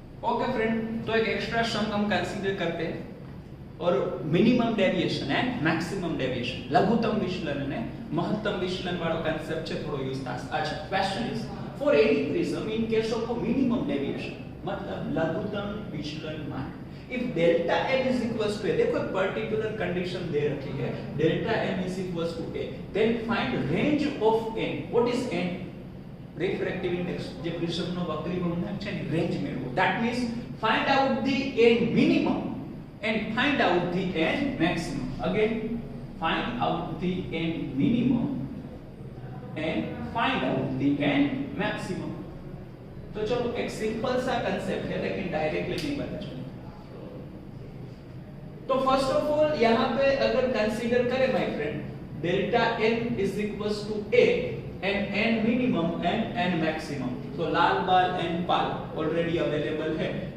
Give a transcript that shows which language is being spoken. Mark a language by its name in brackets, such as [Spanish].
[Hindi] Okay friend, तो एक extra सम हम कंसीडर करते हैं, और [English] minimum deviation and maximum deviation, [Hindi] लघुत्तम विचलन [Gujarati] ने महत्तम विचलन वाળો कांसेप्ट છે થોડો યુઝ થશે। [English] अच्छा, question is for any prism in case of minimum deviation, [Hindi] मतलब लघुत्तम विचलन માટે, [English] if delta n is equals to a, [Hindi] देखो एक पर्टिकुलर कंडीशन दे रखी है, [English] Delta n is equals to a, then find range of n। What is n? [Gujarati] Refractive index, જે પ્રિઝમનો વક્રી ગુણક છે ને, રેન્જ મેળવો। [English] That means find out the n minimum and find out the n maximum. Again find out the n minimum and find out the n maximum. [Hindi] तो चलो एक simple सा concept है, लेकिन डायरेक्टली नहीं पता चलेगा। तो [English] first of all [Hindi] यहां पे अगर कंसीडर करें my friend, [English] Delta n is equals to a, and n minimum and n maximum. So Lal Bal and Pal already available है.